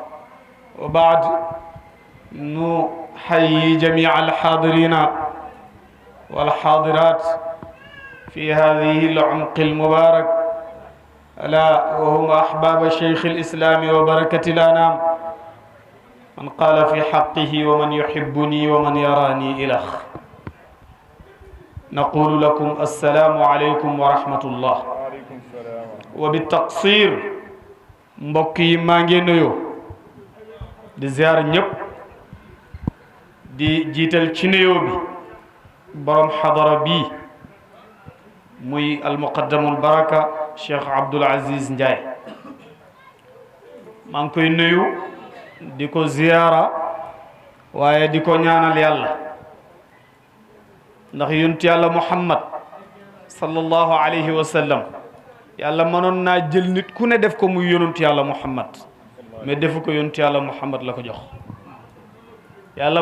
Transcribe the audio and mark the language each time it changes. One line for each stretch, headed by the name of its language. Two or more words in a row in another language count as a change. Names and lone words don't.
Arabic: وبعد نحيي جميع الحاضرين والحاضرات في هذه العمق المبارك ألا وهم أحباب شيخ الإسلام وبركة الأنام من قال في حقه ومن يحبني ومن يراني إلخ. نقول لكم السلام عليكم ورحمة الله.
Wolof: وبالتقصير mbokki maa ngi nuyu di ziyaar ñep di jiital ci nuyoo bi borom xadara bi muy almuqaddamul baraka Cheikh Abdoul Aziz Ndiaye maa ngi koy nuyu di ko ziyaara waaye di ko ñaanal yàlla ndax yonent yàlla Muhammad
Arabic: صلى الله عليه وسلم
Wolof: yàlla mënoon naa jël nit ku ne def ko muy yonent yàlla Muhammad mais defu ko yonent yàlla Muhammad la ko jox yàlla